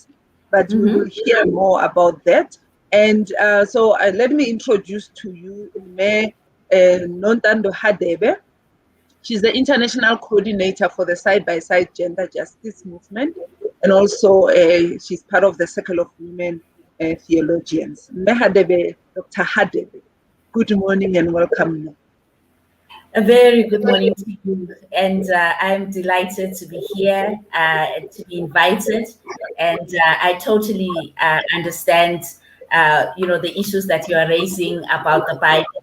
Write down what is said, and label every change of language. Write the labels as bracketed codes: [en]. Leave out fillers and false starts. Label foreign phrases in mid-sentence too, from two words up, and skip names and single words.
[en] But we will hear more about that. And so let me introduce to you Untitled Hadebe. She's the international coordinator for the side-by-side gender justice movement, and also she's part of the Circle of Women Theologians. Hadebe, Dr. Hadebe, good morning and welcome. A very good morning to you, and I'm delighted to be here, to be invited, and I totally understand, the issues that you are raising about the Bible.